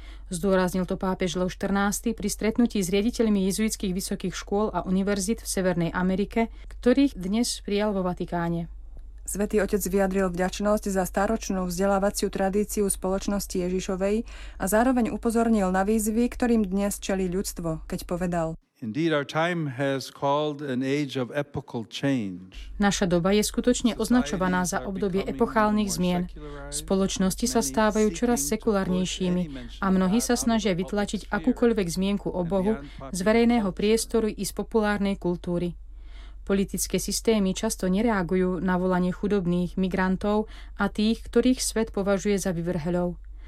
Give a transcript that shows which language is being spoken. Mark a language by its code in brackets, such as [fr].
[sk] Zdôraznil to pápež Leo 14. pri stretnutí s riaditeľmi jezuitských vysokých škôl a univerzit v Severnej Amerike, ktorých dnes prijal vo Vatikáne. Svätý Otec vyjadril vďačnosť za staročnú vzdelávaciu tradíciu spoločnosti Ježišovej a zároveň upozornil na výzvy, ktorým dnes čelí ľudstvo, keď povedal: [en] Indeed, our time has called an age of epochal change. [sk] Naša doba je skutočne označovaná za obdobie epochálnych zmien. Spoločnosti sa stávajú čoraz sekulárnejšími a mnohí sa snažia vytlačiť akúkoľvek zmienku o Bohu z verejného priestoru i z populárnej kultúry. Politické systémy často nereagujú na volanie chudobných, migrantov a tých, ktorých svet považuje za vyvrheľov.